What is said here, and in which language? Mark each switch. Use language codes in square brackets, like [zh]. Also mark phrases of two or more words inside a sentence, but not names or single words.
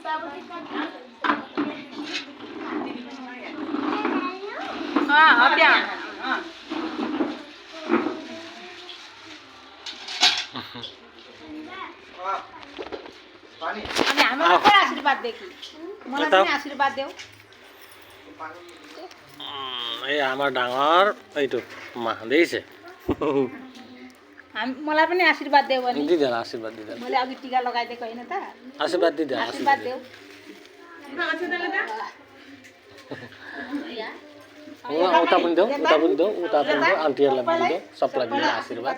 [ne] अनि हामीलाई पनि आशीर्वाद देखि मलाई पनि आशीर्वाद देऊ [as] এই আমার ডাঙৰ এইটো মা দেখিছে [ne] मलाई पनि आशीर्वाद देऊ भने दिदेला आशीर्वाद दिदेला मैले अघि टीका लगाइदिएको होइन त आशीर्वाद दिदे आशीर्वाद देऊ उता पनि देऊ उता पनि देऊ आन्टीहरूलाई पनि देऊ सबलाई दिनु आशीर्वाद